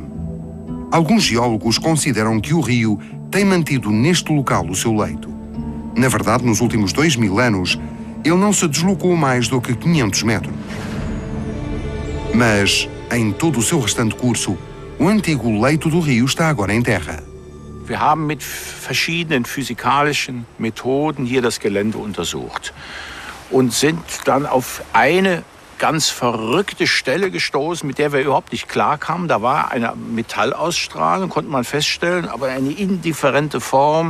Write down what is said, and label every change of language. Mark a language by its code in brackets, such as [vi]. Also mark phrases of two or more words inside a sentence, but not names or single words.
[pt] Alguns geólogos consideram que o rio tem mantido neste local o seu leito. Na verdade, nos últimos 2000 anos, ele não se deslocou mais do que 500 metros. Mas, em todo o seu restante curso, o antigo leito do rio está agora em terra. [de] Wir haben mit verschiedenen physikalischen Methoden hier das Gelände untersucht und sind dann auf eine ganz verrückte Stelle gestoßen, mit der wir überhaupt nicht klarkamen. Da war eine Metallausstrahlung, konnte man feststellen, aber eine indifferente Form.